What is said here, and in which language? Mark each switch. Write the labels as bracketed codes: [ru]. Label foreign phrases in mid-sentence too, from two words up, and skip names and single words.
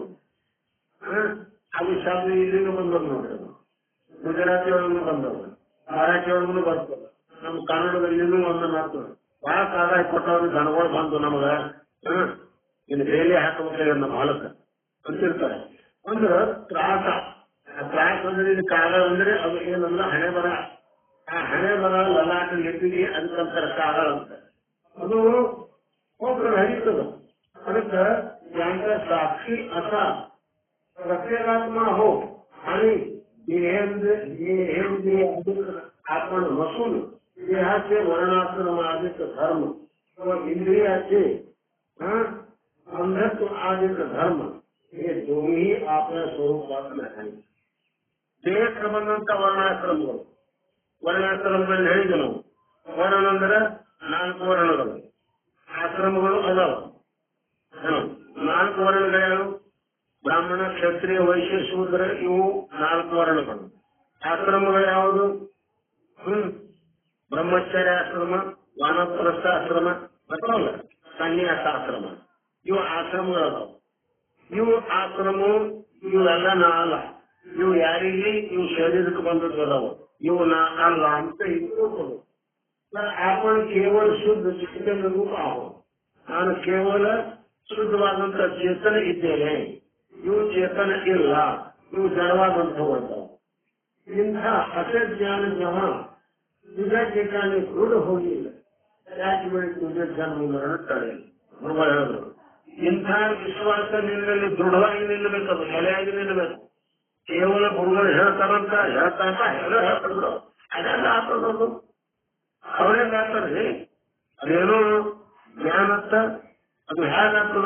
[kn] ಅದು ಶಬ್ದ ಇಲ್ಲಿಗೆ ಬಂದವ್ ನೋಡ್ರಿ, ಅದು ಗುಜರಾತಿ ಒಳಗೂ ಬಂದವ, ಮರಾಠಿ ಒಳಗೂ ಬರ್ತದ, ನಮ್ಮ ಕನ್ನಡದಲ್ಲಿನೂ ಒಂದು ಮಾತು ಬಹಳ ಕಾಗಾಯ ಕೊಟ್ಟವ್ರು ದನಗಳು ಬಂದು ನಮಗ ಇನ್ನು ಬೇಲಿ ಹಾಕಬೇಕಾಗ ನಮ್ಮ ಹೊಲಕ್ಕ ಅಂತಿರ್ತಾರೆ. ಅಂದ್ರ ತ್ರಾಸ, ತ್ರಾಸ ಅಂದ್ರೆ ಇದು ಕಾಗ ಅಂದ್ರೆ ಅದು ಏನಂದ್ರ ಹಣೆ ಬರ, ಆ ಹಣೆ ಬರ ಲಲಾಟ ನೆಟ್ಟಿಗೆ ಅದಕ್ಕಂತಾರ ಕಾಗ ಅಂತ. ಅದು ಹೋಗ್ರೆ ಹರಿತದ. [mr] ಅದಕ್ಕೆ यांचा साक्षी असा प्रत्येकात्मा हो आणि आपण नसून देहाचे वर्णाश्रम आदिक धर्म व इंद्रियाचे अंधत्व आदिक धर्म हे दोन्ही आपल्या स्वरूपात नाही. [kn] ದೇಹ ಬಂದಂತ ವರ್ಣಾಶ್ರಮಗಳು, ವರ್ಣಾಶ್ರಮಗಳಲ್ಲಿ ಹೇಳಿದ ನಾವು ವರ್ಣ ಅಂದ್ರೆ 4 ವರ್ಣಗಳು, ಆಶ್ರಮಗಳು ಅದಾವ. 4 ವರ್ಣಗಳು ಬ್ರಾಹ್ಮಣ, ಕ್ಷತ್ರಿಯ, ವೈಶ್ಯ, ಶೂದ್ರ, ಇವು 4 ವರ್ಣಗಳು. ಆಶ್ರಮಗಳು ಯಾವುದು? ಬ್ರಹ್ಮಚರ್ಯಾಶ್ರಮ, ವಾನಪ್ರಸ್ಥಾಶ್ರಮ, ಅಥವಾ ಸನ್ಯಾಸಾಶ್ರಮ, ಇವು ಆಶ್ರಮಗಳದಾವ. ಇವು ಆಶ್ರಮ ಇವೆಲ್ಲ ನಾ ಅಲ್ಲ, ಇವು ಯಾರಿಗೆ ಇವು ಶರೀರಕ್ಕೆ ಬಂದದ್ದು ಅದಾವ, ಇವು ನಾ ಅಲ್ಲ ಅಂತ ಇಟ್ಕೋಬಹುದು. [mr] आपण केवळ शुद्ध चेतन रूप आहोत. [kn] ನಾನು ಕೇವಲ ಶುದ್ಧವಾದಂತ ಚೇತನ ಇದ್ದೇನೆ, ಇವು ಚೇತನ ಇಲ್ಲ, ಇವು ಜಡವಾದಂಥವು. [mr] ಇಂಥ असे ज्ञान जेव्हा तुझ्या ठिकाणी दृढ होईल त्याच वेळी तुझे जन्म मरण टळेल. [kn] बरोबर ಹೇಳಿದ್ರು. ಇಂಥ ವಿಶ್ವಾಸ ನಿನ್ನಲ್ಲಿ ದೃಢವಾಗಿ ನಿಲ್ಲಬೇಕದು, ನೆಲೆಯಾಗಿ ನಿಲ್ಲಬೇಕು. ಕೇವಲ ಗುರುಗಳು ಹೇಳ್ತಾರಂತ ಎಲ್ಲ ಹೇಳ್ತಾರ, ಅದೆಲ್ಲ ಆಗ್ತದದು, ಅವ್ರೇನ್ ಆಗ್ತಾರ್ರಿ, ಅದೇನೋ ಜ್ಞಾನತ್ತ ಅದು ಹೇಗಾಗ್ತದ?